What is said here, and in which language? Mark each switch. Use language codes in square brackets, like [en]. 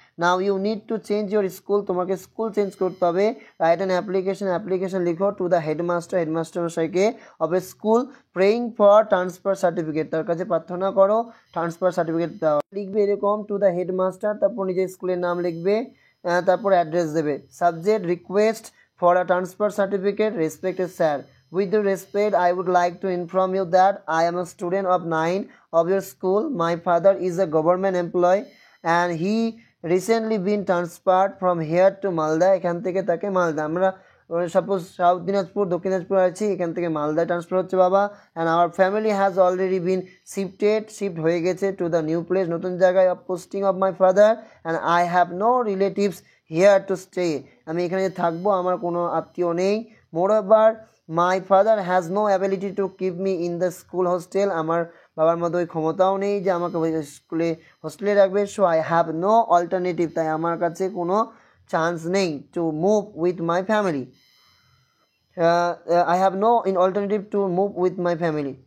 [en] now you need to change your school, [bn] তোমাকে school change করতে হবে। [en] write an application লিখো to the headmaster মশাইকে of a school, praying for transfer certificate, [bn] তার কাছে প্রার্থনা করো ট্রান্সফার সার্টিফিকেট দেওয়া। লিখবে এরকম টু দ্য হেডমাস্টার, তারপর নিজের স্কুলের নাম লিখবে, তারপর অ্যাড্রেস দেবে। [en] Subject request for a transfer certificate, respected sir, with the respect I would like to inform you that I am a student of 9 of your school. My father is a government employee and he recently been transferred from here to Malda. [bn] এখান থেকে তাকে মালদা, আমরা suppose south Dinajpur দক্ষিণ দিনাজপুর আছি, এখান থেকে মালদায় transfer হচ্ছে বাবা। [en] and our family has already been shift হয়ে গেছে to the new place, নতুন জায়গায় of posting of my father, and I have no relatives here to stay, [bn] আমি এখানে থাকবো, আমার কোনো আত্মীয় নেই। [en] moreover my father has no ability to keep me in the school hostel, [bn] আমার বাবার মতো ওই ক্ষমতাও নেই যে আমাকে স্কুলে হোস্টেলে রাখবে। [en] so I have no alternative, [bn] তাই আমার কাছে কোনো চান্স নেই [en] To move with my family. I have no alternative to move with my family.